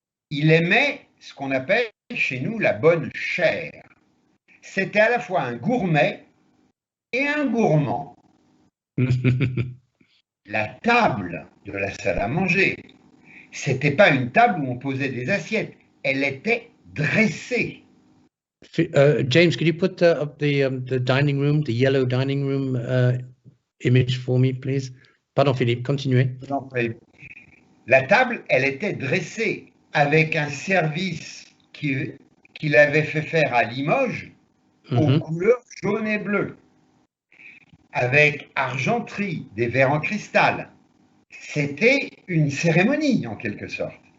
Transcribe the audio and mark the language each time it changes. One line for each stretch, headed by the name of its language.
French: Il aimait ce qu'on appelle chez nous la bonne chair. C'était à la fois un gourmet et un gourmand. La table de la salle à manger, c'était pas une table où on posait des assiettes, elle était dressée.
English: James, could you put up the dining room, the yellow dining room image for me, please?
French: Pardon, Philippe, continuez. La table, elle était dressée avec un service qu'il avait fait faire à Limoges aux couleurs jaune et bleu, avec argenterie, des verres en cristal. C'était une cérémonie, en quelque sorte.